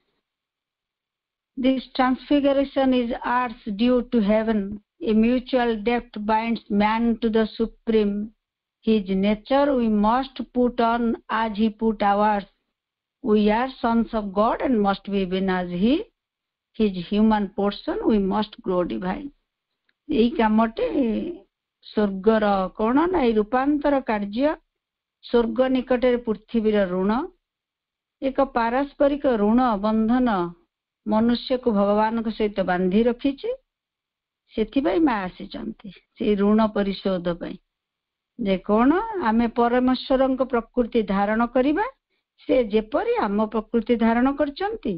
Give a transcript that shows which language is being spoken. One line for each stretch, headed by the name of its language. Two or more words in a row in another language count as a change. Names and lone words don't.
English: this transfiguration is art's due to heaven, a mutual debt binds man to the supreme, his nature we must put on as he put ours, we are sons of God and must be even as he, his human portion we must grow divine।
Odia: ଏଇ କାମଟି ସ୍ୱର୍ଗର କଣ ନା ଏଇ ରୂପାନ୍ତର କାର୍ଯ୍ୟ ସ୍ୱର୍ଗ ନିକଟରେ ପୃଥିବୀର ଋଣ, ଏକ ପାରସ୍ପରିକ ଋଣ ବନ୍ଧନ ମନୁଷ୍ୟକୁ ଭଗବାନଙ୍କ ସହିତ ବାନ୍ଧି ରଖିଛି। ସେଥିପାଇଁ ମା ଆସିଛନ୍ତି ସେଇ ଋଣ ପରିଶୋଧ ପାଇଁ, ଯେ କଣ ଆମେ ପରମେଶ୍ୱରଙ୍କ ପ୍ରକୃତି ଧାରଣ କରିବା, ସେ ଯେପରି ଆମ ପ୍ରକୃତି ଧାରଣ କରିଛନ୍ତି।